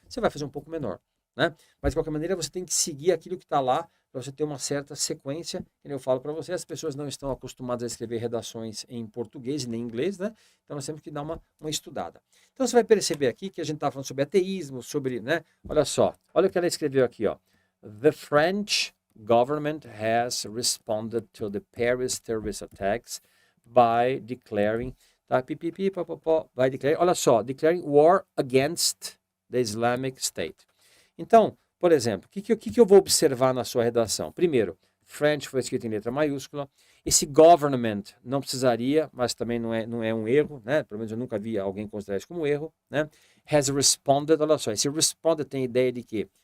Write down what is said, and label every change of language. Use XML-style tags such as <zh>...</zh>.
<pt>Você vai fazer um pouco menor, né? Mas, de qualquer maneira, você tem que seguir aquilo que está lá para você ter uma certa sequência. Que eu falo para você, as pessoas não estão acostumadas a escrever redações em português e nem em inglês, né? Então, nós temos que dar uma estudada. Então, você vai perceber aqui que a gente está falando sobre ateísmo, sobre, né? Olha só, olha o que ela escreveu aqui, ó.</pt> <en>The French government has responded to the Paris terrorist attacks by declaring, tá? By declaring,</en> <pt>olha só,</pt> <en>declaring war against the Islamic State.</en> <pt>Então, por exemplo, o que eu vou observar na sua redação? Primeiro, French foi escrito em letra maiúscula. Esse government não precisaria, mas também não é um erro, né? Pelo menos eu nunca vi alguém considerar isso como um erro, né?</pt> <en>Has responded,</en> <pt>olha só, esse responded tem ideia de quê?</pt>